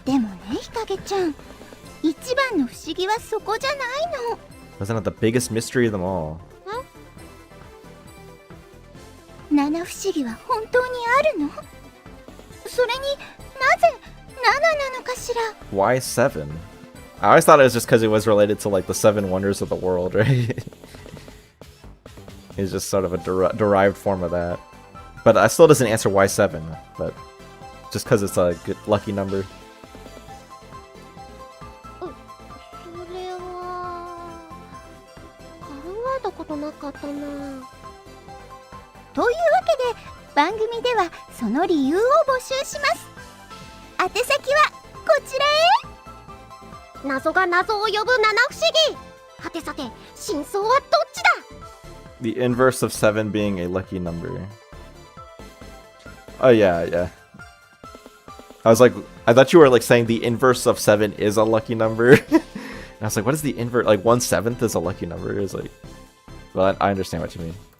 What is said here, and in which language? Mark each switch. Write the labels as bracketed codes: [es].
[ja] でもね、日陰ちゃん、一番の不思議はそこじゃないの。 [en] Wasn't it the biggest mystery of them all? [ja] 七不思議は本当にあるの？それになぜ7なのかしら？ [en] Why 7? I always thought it was just because it was related to like the 7 wonders of the world, right? It's just sort of a derived form of that. But I still doesn't answer why 7, but just because it's a good lucky number. [ja] それは考えたことなかったな。というわけで番組ではその理由を募集します。宛先はこちらへ。謎が謎を呼ぶ七不思議。はてさて真相はどっちだ。 [en] The inverse of 7 being a lucky number. Oh yeah, yeah. I was like, I thought you were like saying the inverse of 7 is a lucky number. And I was like, what is the invert? Like 1/7 is a lucky number? It's like, well, I understand what you mean.